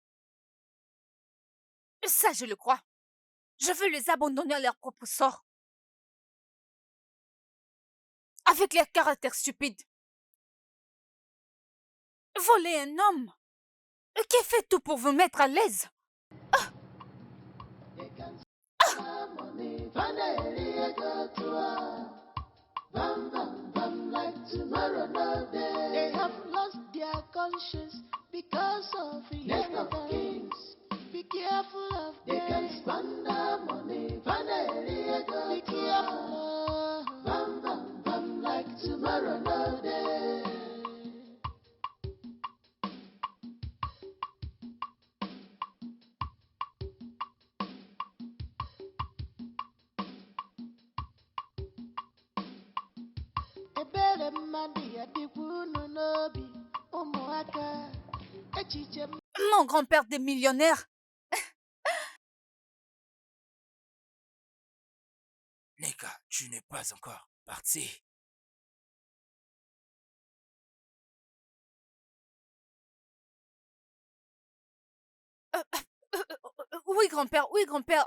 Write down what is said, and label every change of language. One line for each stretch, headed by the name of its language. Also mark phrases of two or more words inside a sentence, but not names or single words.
French: Ça, je le crois. Je veux les abandonner à leur propre sort. Avec leur caractère stupide. Voler un homme qui fait tout pour vous mettre à l'aise.
English: They have lost their conscience because of inheritance. Be careful of them. They can squander money. Be careful. Bam, bam, bam, like tomorrow, no day.
Igbo: Ebere mmadụ ya dịkwa unu n'obi ụmụaka echiche
French: Mon grand-père des millionnaires. Neka, tu n'es pas encore parti. Oui, grand-père, oui, grand-père.